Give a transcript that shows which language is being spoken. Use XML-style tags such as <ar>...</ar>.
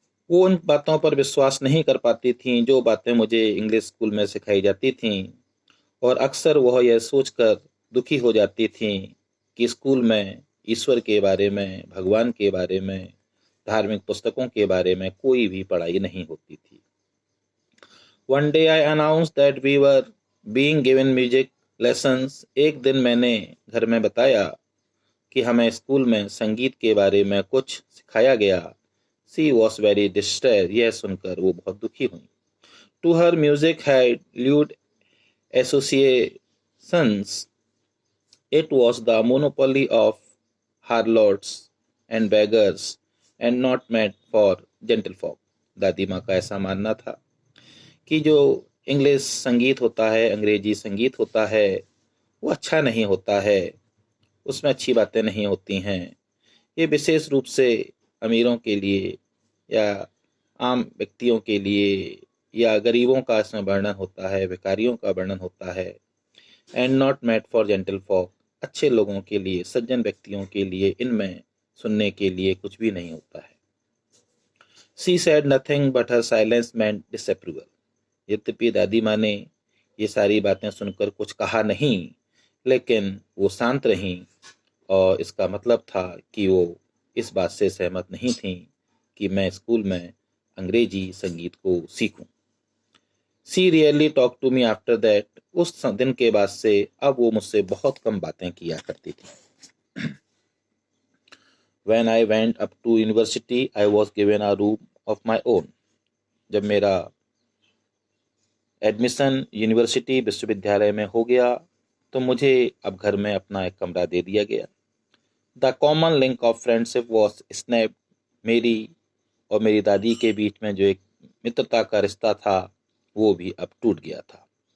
<hi>वो उन बातों पर विश्वास नहीं कर पाती थीं जो बातें मुझे इंग्लिश स्कूल में सिखाई जाती थीं, और अक्सर वह यह सोचकर दुखी हो जाती थीं कि स्कूल में ईश्वर के बारे में, भगवान के बारे में, धार्मिक पुस्तकों के बारे में कोई भी पढ़ाई नहीं होती थी.</hi> <en>One day I announced that we were being given music lessons.</en> <hi>एक दिन मैंने घर में बताया कि हमें स्कूल में संगीत के बारे में कुछ सिखाया गया.</hi> <en>She was very distressed.</en> <hi>यह सुनकर वो बहुत दुखी हुई.</hi> <en>To her, music had lewd associations. It was the monopoly of harlots and beggars and not meant for gentlefolk.</en> <hi>दादी माँ का ऐसा मानना था कि जो इंग्लिश संगीत होता है, अंग्रेजी संगीत होता है, वो अच्छा नहीं होता है, उसमें अच्छी बातें नहीं होती हैं. ये विशेष रूप से अमीरों के लिए या आम व्यक्तियों के लिए या गरीबों का इसमें वर्णन होता है, भिखारियों का वर्णन होता है.</hi> <en>and not meant for gentle folk,</en> <hi>अच्छे लोगों के लिए, सज्जन व्यक्तियों के लिए इनमें सुनने के लिए कुछ भी नहीं होता है.</hi> <en>She said nothing but her silence meant disapproval.</en> <hi>यद्यपि दादी माँ ने ये सारी बातें सुनकर कुछ कहा नहीं, लेकिन वो शांत रहीं, और इसका मतलब था कि वो इस बात से सहमत नहीं थीं कि मैं स्कूल में अंग्रेजी संगीत को सीखूं.</hi> <en>She rarely talked to me after that.</en> <hi>उस दिन के बाद से अब वो मुझसे बहुत कम बातें किया करती थी.</hi> <en>When I went up to university, I was given a room of my own.</en> <hi>जब मेरा एडमिशन यूनिवर्सिटी विश्वविद्यालय में हो गया तो मुझे अब घर में अपना एक कमरा दे दिया गया.</hi> <en>The common link of friendship was snapped.</en> <hi>मेरी और मेरी दादी के बीच में जो एक मित्रता का रिश्ता था वो भी अब टूट गया था.</hi>